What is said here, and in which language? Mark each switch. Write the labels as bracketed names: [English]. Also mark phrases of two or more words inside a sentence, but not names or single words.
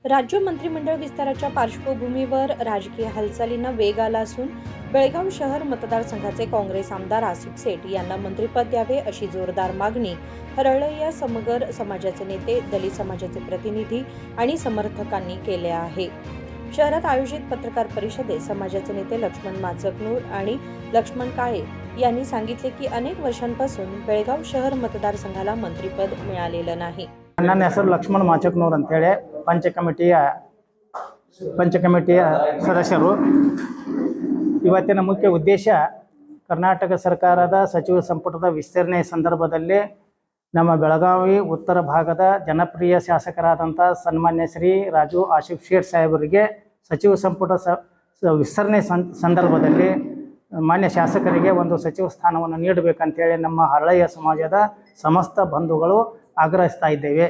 [Marathi] राज्य मंत्रिमंडळ विस्ताराच्या पार्श्वभूमीवर राजकीय हालचालींना वेग आला असून बेळगाव शहर मतदारसंघाचे काँग्रेस आमदार आसिफ सेठ यांना मंत्रिपद द्यावे अशी जोरदार मागणी हरळय्या समगर समाजाचे नेते, दलित समाजाचे प्रतिनिधी आणि समर्थकांनी केली आहे. शहरात आयोजित पत्रकार परिषदेत समाजाचे नेते लक्ष्मण माचकनूर आणि लक्ष्मण काळे यांनी सांगितले की अनेक वर्षांपासून बेळगाव शहर मतदारसंघाला मंत्रिपद मिळालेलं नाही. [Kannada] ನನ್ನ ಹೆಸರು ಲಕ್ಷ್ಮಣ ಮಾಚಕ್ನೂರ್ ಅಂತೇಳಿ ಪಂಚಕಮಿಟಿಯ ಸದಸ್ಯರು. ಇವತ್ತಿನ ಮುಖ್ಯ ಉದ್ದೇಶ ಕರ್ನಾಟಕ ಸರ್ಕಾರದ ಸಚಿವ ಸಂಪುಟದ ವಿಸ್ತರಣೆ ಸಂದರ್ಭದಲ್ಲಿ ನಮ್ಮ ಬೆಳಗಾವಿ ಉತ್ತರ ಭಾಗದ ಜನಪ್ರಿಯ ಶಾಸಕರಾದಂಥ ಸನ್ಮಾನ್ಯ ಶ್ರೀ ರಾಜು ಆಸಿಫ್ ಶೇಟ್ ಸಾಹೇಬರಿಗೆ ಸಚಿವ ಸಂಪುಟ ವಿಸ್ತರಣೆ ಸಂದರ್ಭದಲ್ಲಿ ಮಾನ್ಯ ಶಾಸಕರಿಗೆ ಒಂದು ಸಚಿವ ಸ್ಥಾನವನ್ನು ನೀಡಬೇಕಂತೇಳಿ ನಮ್ಮ ಹರಳಯ್ಯ ಸಮಾಜದ ಸಮಸ್ತ ಬಂಧುಗಳು ಆಗ್ರಹಿಸ್ತಾ ಇದ್ದೇವೆ.